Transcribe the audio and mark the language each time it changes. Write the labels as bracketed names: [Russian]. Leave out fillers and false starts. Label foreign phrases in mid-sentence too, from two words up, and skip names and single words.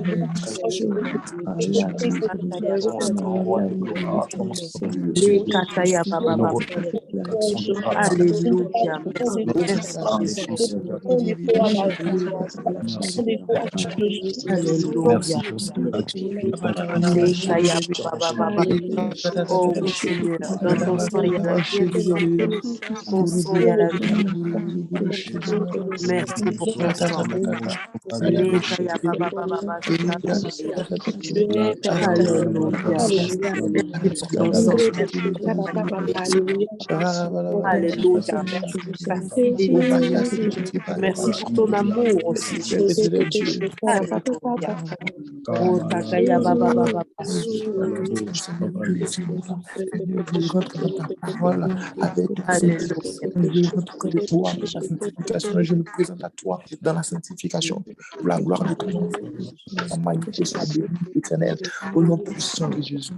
[French] Ton sang, roi de gloire, ton sang, Les kataya baba nous baba. reconnaissons de grâce. Alléluia. Merci. Merci. Merci, Seigneur. Merci. Alléluia. Merci pour cette activité. Les kaya baba baba. Oh oui Seigneur, dans ton sang il y a la guérison. Ton sang il y a la vie. Merci pour ton sang. Les kaya baba baba. Alléluia. Merci pour ton sang. Alléluia. Merci pour ta fidélité. Merci pour ton amour aussi. Alléluia. Oh, takaya baba baba. Je rentre dans ta parole avec la sanctification. Je rentre de toi dans ta sanctification et je me présente à toi dans la sanctification pour la gloire de ton nom. Ta majesté soit bénie, éternelle, au nom puissant de Jésus.